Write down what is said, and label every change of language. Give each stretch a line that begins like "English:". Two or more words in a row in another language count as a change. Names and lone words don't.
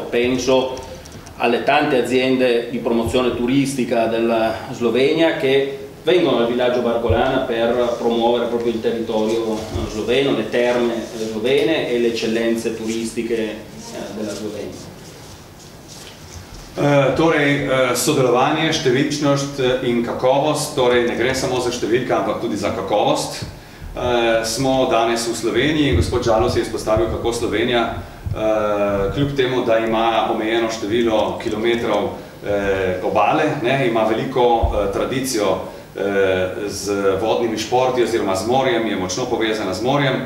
Italian: Penso alle tante aziende di promozione turistica della Slovenia che vengono al villaggio Barcolana per promuovere proprio il territorio sloveno, le terme slovene e le eccellenze turistiche della Slovenia.
Slovenian: Torej, sodelovanje, številčnost in kakovost, torej ne gre samo za številke, ampak tudi za kakovost. Smo danes v Sloveniji in gospod Žaluc je izpostavil, kako Slovenija, kljub temu, da ima omejeno število kilometrov obale, ima veliko tradicijo z vodnimi športi oziroma z morjem, je močno povezana z morjem.